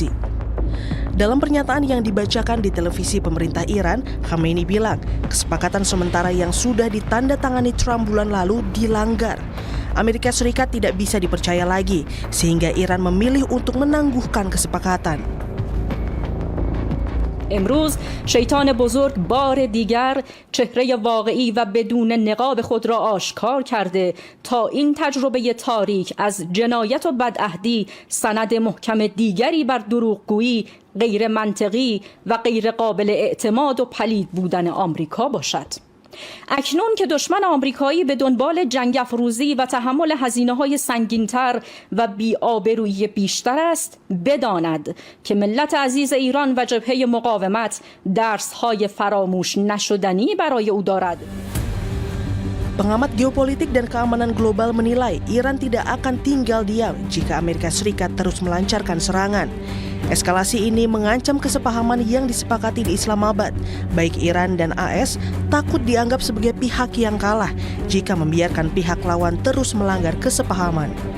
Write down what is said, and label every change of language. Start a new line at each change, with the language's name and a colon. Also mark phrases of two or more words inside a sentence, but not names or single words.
Indonesian: Dalam pernyataan yang dibacakan di televisi pemerintah Iran, Khamenei bilang kesepakatan sementara yang sudah ditandatangani Trump bulan lalu dilanggar. Amerika Serikat tidak bisa dipercaya lagi, sehingga Iran memilih untuk menangguhkan kesepakatan.
Persian: امروز شیطان بزرگ بار دیگر چهره واقعی و بدون نقاب خود را آشکار کرده تا این تجربه تاریک از جنایت و بدعهدی سند محکم دیگری بر دروغگویی غیر منطقی و غیر قابل اعتماد و پلید بودن آمریکا باشد. اکنون که دشمن آمریکایی به دنبال جنگ افروزی و تحمل هزینه‌های سنگین‌تر و بی‌آبرویی بیشتر است، بداند که ملت عزیز ایران و جبهه مقاومت درس‌های فراموش نشدنی برای او دارد.
Indonesian: Pengamat geopolitik dan keamanan global menilai Iran tidak akan tinggal diam jika Amerika Serikat terus melancarkan serangan. Eskalasi ini mengancam kesepahaman yang disepakati di Islamabad. Baik Iran dan AS takut dianggap sebagai pihak yang kalah jika membiarkan pihak lawan terus melanggar kesepahaman.